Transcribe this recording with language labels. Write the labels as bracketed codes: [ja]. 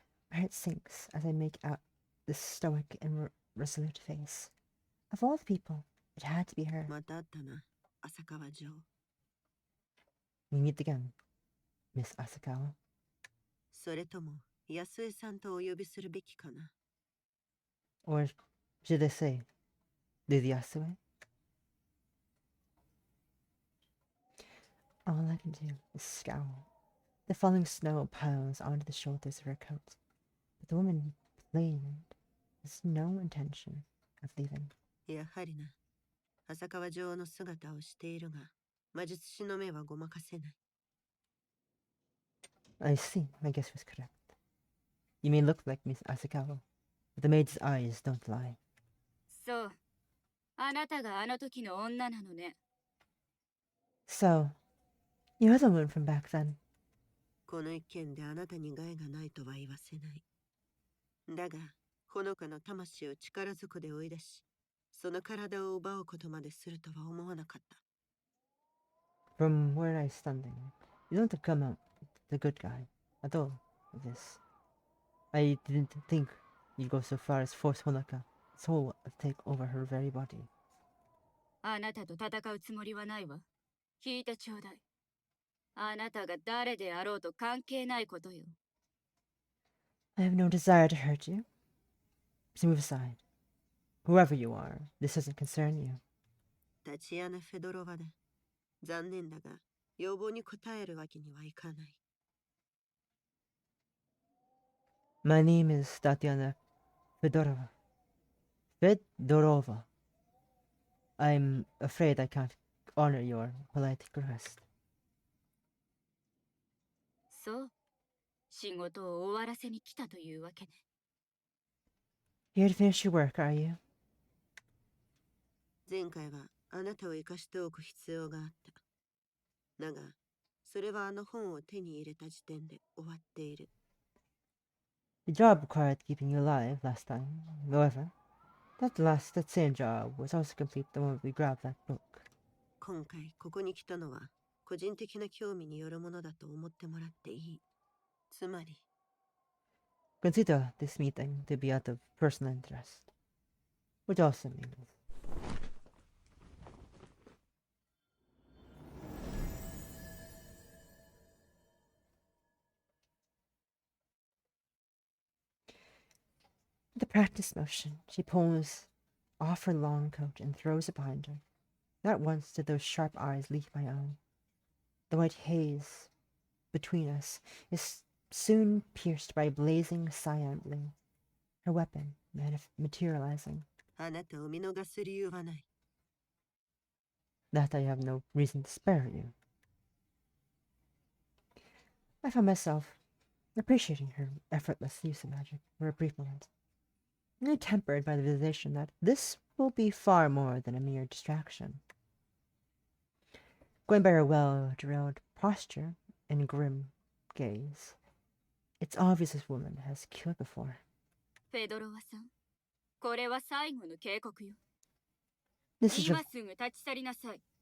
[en] My heart sinks as I make out the stoic and resolute face. Of all the people, it had to be her. [ja] また会ったな、浅川城。 [en] We meet again, Miss Asakawa. [ja] それとも安江さんとお呼びするべきかな。 [en] Or should I say, Lady Yasue? All I can do is scowl. The falling snow piles onto the shoulders of her coat, but the woman plain has no intention of leaving. [ja] やはりな、浅川城の姿をしているが、魔術師の目はごまかせない。 [en] I see, my guess was correct. You may look like Miss Asakawa, but the maid's eyes don't lie. [ja] そう。あなたがあの時の女なのね。 [en] So, you're the one from back then. [ja] この一件であなたに害がないとは言わせない。だが、ほのかの魂を力ずくで追い出し、その体を奪うことまでするとは思わなかった。 [en] From where I was standing, you don't come out the good guy at all with this. I didn't think you'd go so far as force Honoka's soul to take over her very body. [ja] あなたと戦うつもりはないわ。聞いてちょうだい。あなたが誰であろうと関係ないことよ。 [en] I have no desire to hurt you. So move aside. Whoever you are, this doesn't concern you. [ja] タチアナ・フェドロワだ。残念だが、要望に応えるわけにはいかない。 [en] My name is Tatiana Fedorova. Fedorova. I'm afraid I can't honor your polite request. [ja] そう。仕事を終わらせに来たというわけね。 [en] Here to finish your work, are you? [ja] 前回はあなたを生かしておく必要があった。だが、それはあの本を手に入れた時点で終わっている。 [en] The job required keeping you alive last time. However, that same job was also complete the moment we grabbed that book. [ja] 今回ここに来たのは個人的な興味によるものだと思ってもらっていい。つまり、 [en] Consider this meeting to be out of personal interest. Which also means with a practice motion, she pulls off her long coat and throws it behind her. Not once did those sharp eyes leave my own. The white haze between us is soon pierced by blazing cyan blue, her weapon materializing. [ja] あなたを見逃す理由はない。 [en] That I have no reason to spare you. I found myself appreciating her effortless use of magic for a brief moment, only tempered by the realization that this will be far more than a mere distraction. Going by her well-drilled posture and grim gaze, it's obvious this woman has killed before. [ja] フェドロワさん、これは最後の警告よ。 [en] This is your [ja] 今すぐ立ち去りなさい。